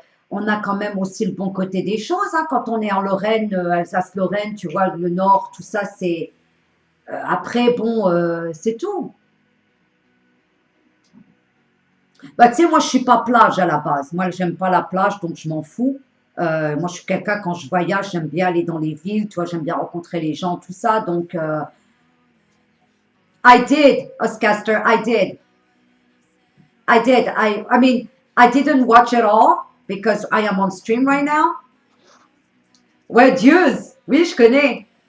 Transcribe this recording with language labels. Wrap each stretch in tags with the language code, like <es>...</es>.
<fr>On a quand même aussi le bon côté des choses, hein, quand on est en Lorraine, Alsace-Lorraine, tu vois, le Nord, tout ça, après, bon, c'est tout. Bah, tu sais, moi, je suis pas plage à la base. Moi, j'aime pas la plage, donc je m'en fous. Moi, je suis quelqu'un, quand je voyage, j'aime bien aller dans les villes, tu vois, j'aime bien rencontrer les gens, tout ça.</fr> <en>Donc, I did, Oscaster, I did. I did. I mean, I didn't watch it all because I am on stream right now.</en> <fr>Ouais, Dieu, oui, je connais.</fr>